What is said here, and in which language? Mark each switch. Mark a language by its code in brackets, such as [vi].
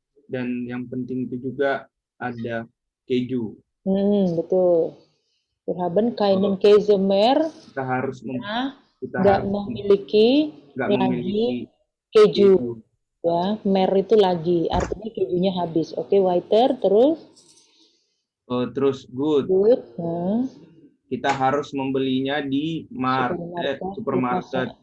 [id] Dan yang penting itu juga ada keju. Betul. [de] Wir haben keinen Käse mehr. [id] Kita harus nggak memiliki lagi keju. Ya, mer itu lagi, artinya kejunya habis. Oke, [de] weiter, [id] terus? Terus good. Nah. Kita harus membelinya di supermarket